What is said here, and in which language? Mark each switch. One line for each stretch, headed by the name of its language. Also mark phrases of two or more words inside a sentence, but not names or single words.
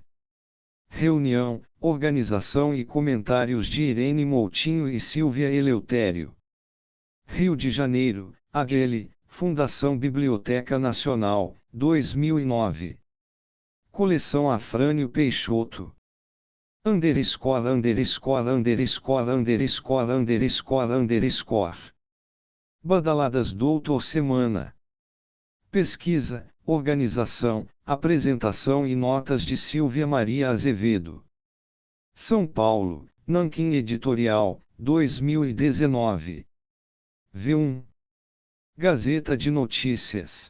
Portuguese: Reunião, organização e comentários de Irene Moutinho e Silvia Eleutério. Rio de Janeiro, AGL, Fundação Biblioteca Nacional, 2009. Coleção Afrânio Peixoto.
English: Underscore underscore underscore underscore underscore underscore.
Portuguese: Badaladas Doutor Semana. Pesquisa, organização, apresentação e notas de Silvia Maria Azevedo. São Paulo, Nanquim Editorial, 2019. V1. Gazeta de Notícias.